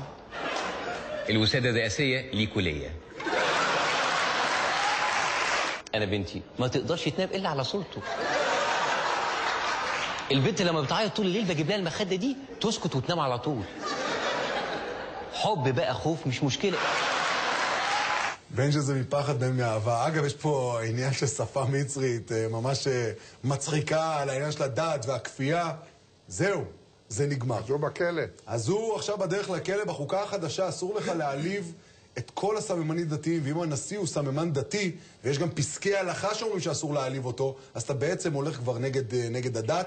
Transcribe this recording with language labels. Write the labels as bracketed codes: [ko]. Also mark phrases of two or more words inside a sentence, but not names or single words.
[ar] الوسادة الرئاسية ليكوا ليا. أنا بنتي ما تقدرش تنام إلا على صورته. البنت لما بتعيط طول الليل بجيب لها المخدة دي تسكت وتنام على طول. حب بقى خوف مش مشكلة. [he] בין שזה מפחד בין מאהבה. אגב, יש פה עניין של שפה מצרית, ממש מצחיקה על העניין של הדת והכפייה. זהו, זה נגמר. אז הוא בכלא. אז הוא עכשיו בדרך לכלא. בחוקה החדשה אסור לך להעליב את כל הסממנים דתיים, ואם הנשיא הוא סממן דתי, ויש גם פסקי הלכה שאומרים שאסור להעליב אותו, אז אתה בעצם הולך כבר נגד הדת.